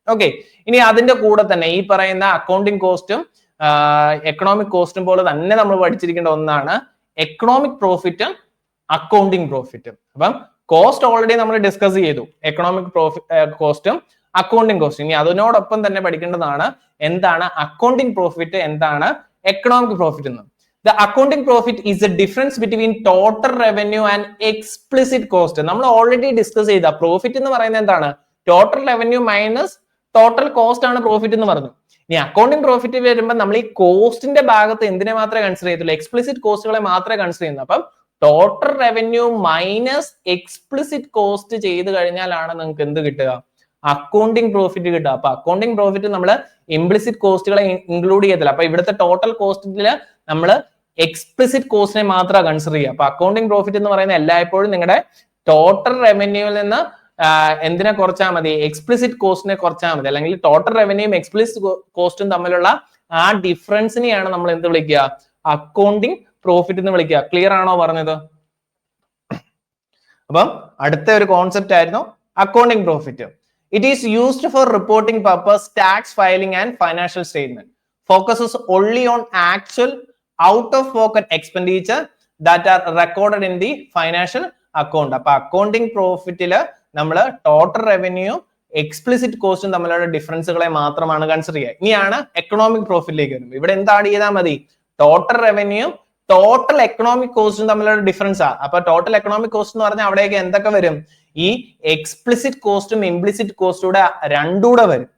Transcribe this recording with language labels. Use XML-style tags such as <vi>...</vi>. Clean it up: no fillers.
<ml>Okay, ഇനി അതിന്റെ കൂടെ തന്നെ ഈ പറയുന്ന അക്കൗണ്ടിങ് കോസ്റ്റും എക്കണോമിക് കോസ്റ്റും പോലെ തന്നെ നമ്മൾ പഠിച്ചിരിക്കേണ്ട ഒന്നാണ് എക്കണോമിക് പ്രോഫിറ്റും അക്കൗണ്ടിങ് പ്രോഫിറ്റും. അപ്പം കോസ്റ്റ് ഓൾറെഡി നമ്മൾ ഡിസ്കസ് ചെയ്തു, എക്കണോമിക് കോസ്റ്റും അക്കൗണ്ടിങ് കോസ്റ്റും. ഇനി അതിനോടൊപ്പം തന്നെ പഠിക്കേണ്ടതാണ് എന്താണ് അക്കൗണ്ടിങ് പ്രോഫിറ്റ്, എന്താണ് എക്കണോമിക് പ്രോഫിറ്റ് എന്ന്.</ml> <en>The accounting profit is the difference between total revenue and explicit cost.</en> <ml>നമ്മൾ ഓൾറെഡി ഡിസ്കസ് ചെയ്ത പ്രോഫിറ്റ് എന്ന് പറയുന്നത് എന്താണ്? Total revenue minus total cost ആണ് പ്രോഫിറ്റ് എന്ന് പറഞ്ഞു. ഇനി അക്കൗണ്ടിങ് പ്രോഫിറ്റ് വരുമ്പോൾ നമ്മൾ ഈ കോസ്റ്റിന്റെ ഭാഗത്ത് എന്തിനെ മാത്രമേ കൺസിഡർ ചെയ്തുള്ളൂ? എക്സ്പ്ലിസിറ്റ് കോസ്റ്റുകളെ മാത്രമേ കൺസിഡർ ചെയ്യുന്നു. അപ്പം total revenue minus explicit cost ചെയ്ത് കഴിഞ്ഞാലാണ് നിങ്ങൾക്ക് എന്ത് കിട്ടുക? അക്കൗണ്ടിങ് പ്രോഫിറ്റ് കിട്ടുക. അപ്പൊ അക്കൗണ്ടിങ് പ്രോഫിറ്റ് നമ്മൾ ഇംപ്ലിസിറ്റ് കോസ്റ്റുകളെ ഇൻക്ലൂഡ് ചെയ്യത്തില്ല. അപ്പൊ ഇവിടുത്തെ ടോട്ടൽ കോസ്റ്റില് നമ്മൾ എക്സ്പ്ലിസിറ്റ് കോസ്റ്റിനെ മാത്രമാണ് കൺസിഡർ ചെയ്യുക. അപ്പൊ അക്കൗണ്ടിങ് പ്രോഫിറ്റ് എന്ന് പറയുന്നത് എല്ലായ്പ്പോഴും നിങ്ങളുടെ ടോട്ടൽ റവന്യൂവിൽ നിന്ന് എന്തിനെ കുറച്ചാൽ മതി? എക്സ്പ്ലിസിറ്റ് കോസ്റ്റിനെ കുറച്ചാൽ മതി. അല്ലെങ്കിൽ ടോട്ടൽ റവന്യൂയും എക്സ്പ്ലിസിറ്റ് കോസ്റ്റും തമ്മിലുള്ള ആ ഡിഫറൻസിനെയാണ് നമ്മൾ എന്ത് വിളിക്കുക? അക്കൗണ്ടിങ് പ്രോഫിറ്റ് എന്ന് വിളിക്കുക. ക്ലിയർ ആണോ പറഞ്ഞത്? അപ്പം അടുത്ത ഒരു കോൺസെപ്റ്റ് ആയിരുന്നു accounting profit.</ml> <en>It is used for reporting purpose, tax filing and financial statement. Focuses only on actual out of pocket expenditure that are recorded in the financial account.</en> <ml>അപ്പൊ accounting പ്രോഫിറ്റില് നമ്മൾ total revenue explicit കോസ്റ്റും തമ്മിലുള്ള ഡിഫറൻസുകളെ മാത്രമാണ് consider ചെയ്യുക. ഇനിയാണ് economic പ്രോഫിറ്റിലേക്ക് വരുമ്പോൾ ഇവിടെ എന്ത് ആഡ് ചെയ്താൽ മതി? ടോട്ടൽ റവന്യൂ ടോട്ടൽ എക്കണോമിക് കോസ്റ്റും തമ്മിലുള്ള ഡിഫറൻസ് ആ. അപ്പൊ ടോട്ടൽ എക്കണോമിക് കോസ്റ്റ് എന്ന് പറഞ്ഞാൽ അവിടേക്ക് എന്തൊക്കെ വരും? ഈ എക്സ്പ്ലിസിറ്റ് കോസ്റ്റും ഇംപ്ലിസിറ്റ് കോസ്റ്റൂടെ രണ്ടൂടെ വരും.</ml>